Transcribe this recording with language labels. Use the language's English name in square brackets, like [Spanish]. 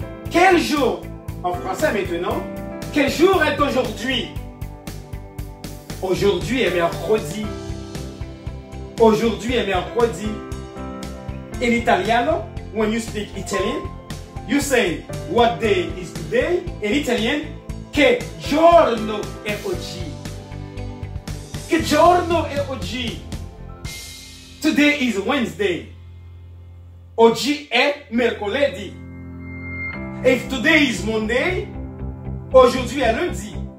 [French] Quel jour, en français maintenant, quel jour est aujourd'hui? Aujourd'hui est mercredi. Aujourd'hui est mercredi. [English] In Italiano, when you speak Italian, you say, what day is today? In Italian, [Italian] che giorno è oggi? Che giorno è oggi? [English] Today is Wednesday. [Italian] Oggi è mercoledì. [English] If today is Monday, [French] aujourd'hui est lundi.